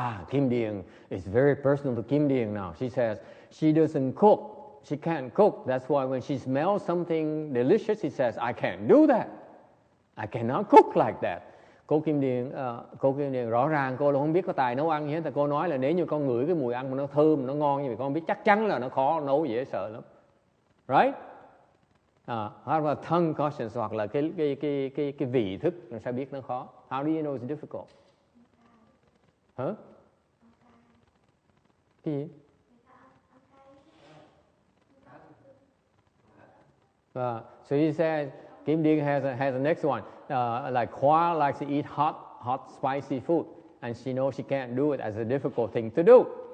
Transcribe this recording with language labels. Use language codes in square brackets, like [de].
[en] Kim Điền is very personal to Kim Điền now. She says she doesn't cook. She can't cook. That's why when she smells something delicious, she says, I can't do that. I cannot cook like that. [vi] Cô Kim Điền rõ ràng cô là không biết có tài nấu ăn gì hết. Cô nói là nếu như con ngửi cái mùi ăn mà nó thơm, nó ngon như vậy, con biết chắc chắn là nó khó nấu, dễ sợ lắm. Right? Hoặc là [en] tongue conscience, [vi] hoặc là cái vị thức, mình sẽ biết nó khó. [en] How do you know it's difficult? Huh? [vi] Cái gì? [en] So he says, Kim Điền has the next one. Like Khoa likes to eat hot spicy food, and she knows she can't do it as a difficult thing to do.